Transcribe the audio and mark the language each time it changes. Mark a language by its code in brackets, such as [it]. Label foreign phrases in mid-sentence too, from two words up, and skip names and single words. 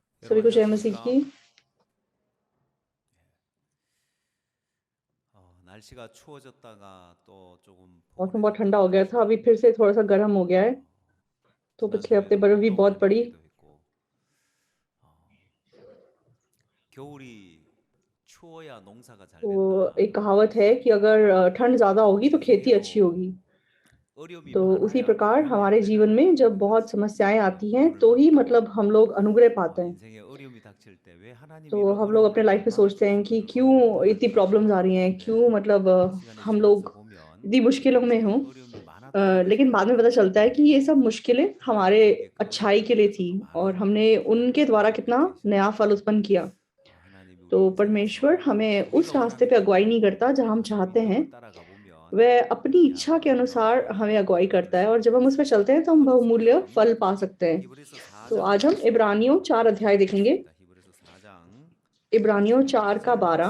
[hi] सभी [ko] 여러분 [hi] को जय मसीह की। [ko] 안녕하십니까? 날씨가 추워졌다가 또 조금 [hi] मौसम बहुत ठंडा [ko] 포근해졌다가 [hi] हो गया था, अभी फिर से थोड़ा सा गर्म हो गया है। 어, तो [ko] 지난 [hi] पिछले हफ्ते [ko] 주에는 [hi] बर्फ भी [ko] 운동을 [hi] बहुत पड़ी। [ko] 내리기도 했고 어, 겨울이 추워야 농사가 잘 [hi] तो [ko] 된다. [hi] एक कहावत है कि अगर ठंड ज़्यादा होगी तो खेती अच्छी [ko] 인생에도 [hi] होगी। [ko] 어려움이 [hi] तो उसी [ko] 많아야 [hi] प्रकार [ko] 부흥이 [hi] हमारे जीवन [ko] 된다는 [hi] में जब [ko] 말씀을 [hi] बहुत [ko] 가지고 [hi] समस्याएं आती हैं [ko] 오늘 [hi] तो ही [ko] 본문을 [hi] मतलब हम लोग अनुग्रह पाते हैं। [ko] 인생에 어려움이 닥칠 때 왜 하나님이 [hi] तो [ko] 이런 [hi] हम लोग अपने [ko] 어려움을 [hi] लाइफ में [ko] 만나 [hi] सोचते हैं कि [ko] 주시는가를 [hi] क्यों इतनी [ko] 생각할 때 [hi] प्रॉब्लम्स आ रही हैं, [ko] 그런데 [hi] क्यों मतलब [ko] 시간이 [hi] हम [ko] 지나서 [hi] लोग [ko] 보면 [hi] इतनी मुश्किलों में [ko] 인생에 [hi] हों। [ko] 어려움이 많았던 [hi] लेकिन [ko] 것이 [hi] बाद में पता चलता है कि ये सब मुश्किलें हमारे [ko] 하나님이 우리에게 그 [hi] अच्छाई के [ko] 어려움을 [hi] लिए [ko] 통해서 [hi] थी [ko] 또 [hi] और [ko] 많은 [hi] हमने उनके [ko] 축복을 [hi] द्वारा [ko] 가지고 [hi] कितना नया [ko] 계십니다. [hi] फल उत्पन्न किया। [ko] 하나님이 [hi] तो [ko] 우리 [hi] परमेश्वर [ko] 인생에서 [hi] हमें [ko] 우리가 [hi] उस रास्ते [ko] 원하는 [hi] पे [ko] 길이 [hi] अगुवाई नहीं [ko] 아니라 [hi] करता जहाँ हम [ko] 우리 [hi] चाहते हैं, [ko] 뜻을 따라가 보면 [hi] वह अपनी इच्छा [ko] 귀한 [hi] के [ko] 놀라운 [hi] अनुसार हमें [ko] 은혜를 [hi] अगुवाई [ko] 얻을 [hi] करता है [ko] 수 [hi] और जब हम [ko] 있습니다. [hi] उसमें चलते हैं तो हम [ko] 히브리서 [hi] बहुमूल्य [ko] 4장 [hi] फल पा सकते हैं। [ko] 히브리서 [hi] तो [ko] 4장 [hi] आज हम [ko] 말씀 [hi] इब्रानियों 4 अध्याय देखेंगे। [ko] 보겠습니다. 히브리서 4장 [hi] इब्रानियों 4 का [ko] 12절 [hi] 12।